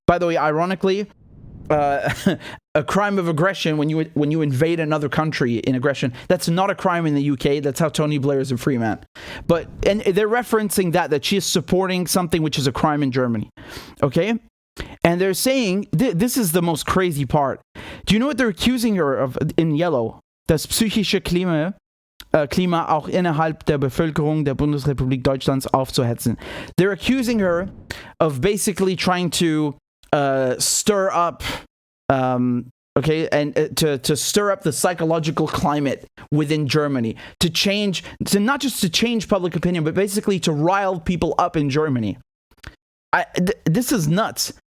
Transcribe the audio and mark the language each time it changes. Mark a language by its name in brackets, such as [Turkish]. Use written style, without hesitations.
[English] By the way, ironically, a crime of aggression when you invade another country in aggression, that's not a crime in the UK. That's how Tony Blair is a free man. And they're referencing that she is supporting something which is a crime in Germany, okay? And they're saying this is the most crazy part. Do you know what they're accusing her of in yellow? [German] Das psychische Klima auch innerhalb der Bevölkerung der Bundesrepublik Deutschlands aufzuhetzen. [English] They're accusing her of basically trying to stir up, and to stir up the psychological climate within Germany, not just to change public opinion, but basically to rile people up in Germany. This is nuts.